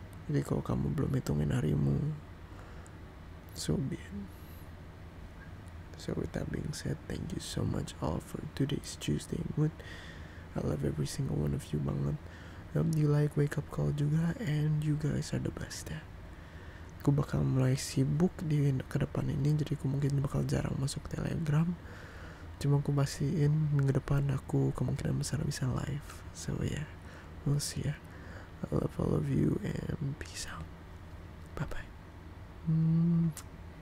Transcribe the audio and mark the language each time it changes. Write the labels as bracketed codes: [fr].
[id] Jadi kalau kamu belum hitungin harimu, [en] so be it. So with that being said, thank you so much all for today's Tuesday mood. I love every single one of you [id] banget. [en] Hope you like wake up call juga, and you guys are the best [id] ya. Aku bakal mulai sibuk di ke depan ini, jadi aku mungkin bakal jarang masuk Telegram. Cuma aku pastiin minggu depan aku kemungkinan besar bisa live. [en] So yeah, we'll see ya. I love all of you and peace out. Bye bye.